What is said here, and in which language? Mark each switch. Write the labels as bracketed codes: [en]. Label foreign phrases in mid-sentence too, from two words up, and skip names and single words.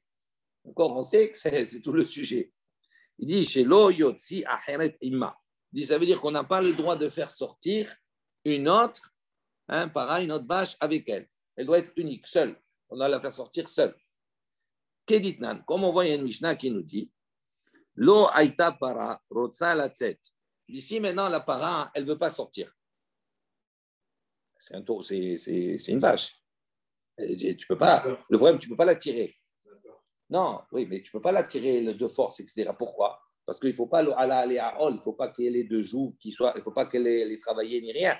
[fr] Encore, on sait que c'est tout le sujet. Il dit [he] שלא יוציא אחרת עמה. [fr] Il dit, ça veut dire qu'on n'a pas le droit de faire sortir une autre, une autre vache avec elle. Elle doit être unique, seule. On doit la faire sortir seule. Keditnan, comme on voit, il y a une Mishnah qui nous dit [he] לא הייתה פרה רוצה לצאת. [fr] D'ici maintenant, la para, elle ne veut pas sortir. C'est une vache. Tu peux pas, le problème, tu ne peux pas la tirer. Non, oui, mais tu ne peux pas la tirer de force, etc. Pourquoi? Parce qu'il ne faut pas aller à Hol, il ne faut pas qu'elle ait deux joues, il ne faut pas qu'elle ait travaillé ni rien.